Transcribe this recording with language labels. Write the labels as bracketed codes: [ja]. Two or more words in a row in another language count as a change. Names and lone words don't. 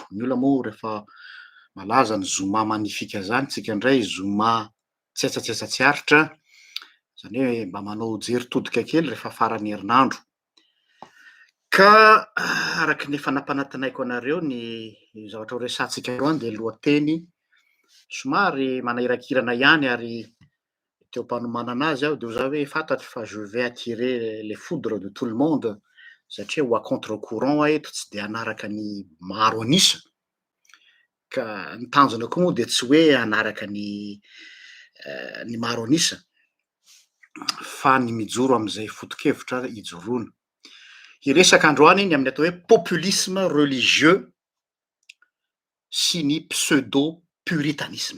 [mg] Ny olona moa rehefa malaza ny zoma manifika zany, tsika indray zoma tsetsatsesa-tsiaritra, zany hoe mba manao jery todika kely rehefa faran'ny herinandro. Ka araky ny fanampanantinaiko anareo ny zavatra ho resahatsika androany de lohateny somary manahirankirana ihany ary teo am-panomanana azy aho de ho zaho hoe fantatro fa [fr] je vais attirer les foudres de tout le monde [mg] satria ho [fr] a contre courant [mg] aho eto tsy de hanaraka ny maro anisa, ka ny tanjona koa moa de tsy hoe hanaraka ny maro anisa, fa ny mijoro am'zay foto-kevitra ijoroana. Hiresaka androany ny amin'ny atao hoe [fr] populisme religieux [mg] sy ny [fr] pseudo puritanisme.